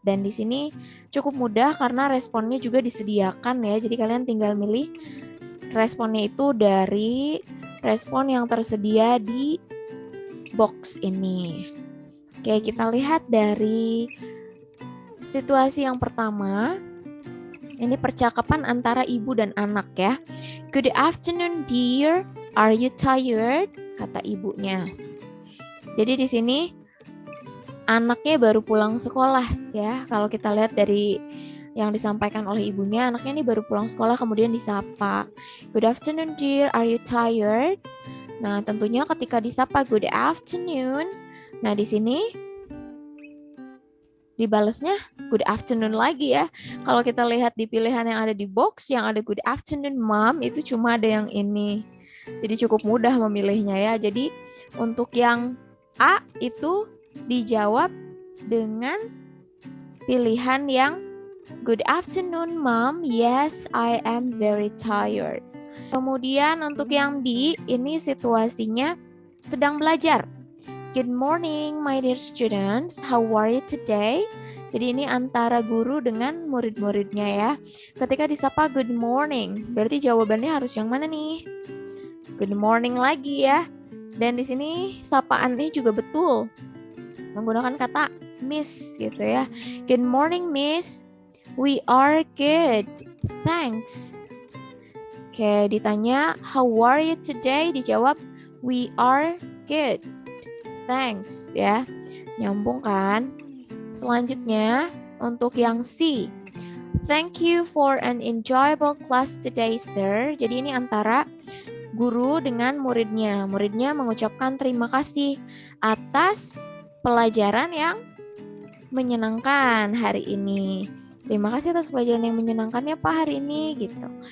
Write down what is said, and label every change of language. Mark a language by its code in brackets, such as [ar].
[id] Dan di sini cukup mudah karena responnya juga disediakan ya. Jadi kalian tinggal milih responnya itu dari respon yang tersedia di box ini. Oke, kita lihat dari situasi yang pertama. Ini percakapan antara ibu dan anak ya. [en] Good afternoon dear, are you tired? [id] Kata ibunya. Jadi di sini anaknya baru pulang sekolah ya. Kalau kita lihat dari yang disampaikan oleh ibunya, anaknya ini baru pulang sekolah kemudian disapa. [en] Good afternoon dear, are you tired? [id] Nah, tentunya ketika disapa [en] good afternoon, [id] nah di sini dibalasnya good afternoon lagi ya. Kalau kita lihat di pilihan yang ada di box, yang ada [en] good afternoon mom, [id] itu cuma ada yang ini. Jadi cukup mudah memilihnya ya. Jadi untuk yang A itu dijawab dengan pilihan yang [en] good afternoon mom, yes I am very tired. [id] Kemudian untuk yang B, ini situasinya sedang belajar. [en] Good morning, my dear students. How are you today? [id] Jadi ini antara guru dengan murid-muridnya ya. Ketika disapa [en] good morning, [id] berarti jawabannya harus yang mana nih? [en] Good morning [id] lagi ya. Dan di sini sapaannya juga betul. Menggunakan kata miss gitu ya. [en] Good morning, miss. We are good. Thanks. [id] Oke, ditanya [en] how are you today? [id] Dijawab [en] we are good. Thanks [id] ya. Nyambung kan? Selanjutnya untuk yang C. [en] Thank you for an enjoyable class today, sir. [id] Jadi ini antara guru dengan muridnya. Muridnya mengucapkan terima kasih atas pelajaran yang menyenangkan hari ini. Terima kasih atas pelajaran yang menyenangkannya Pak hari ini gitu.